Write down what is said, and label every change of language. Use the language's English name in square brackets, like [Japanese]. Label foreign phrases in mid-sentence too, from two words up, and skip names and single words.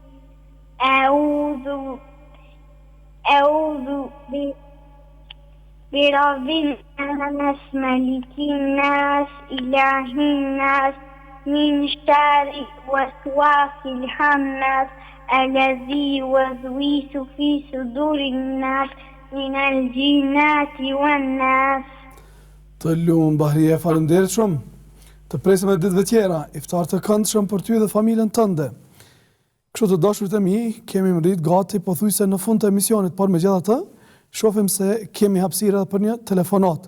[Arabic] أعوذ برب الناس ملك الناس إله الناس من شر الوسواس الخناس الذي يوسوس في صدور الناس من الجنة والناس. [Albanian] Të lumë, Bahrie, faleminderit shumë. Të presim edhe ditëve tjera, iftar të këndshëm për ty dhe familjen tënde. Kështu të dashurit e mi, kemi mrit gati pothuajse në fund të emisionit, por megjithatë, shohim se kemi hapësirë edhe për një telefonat.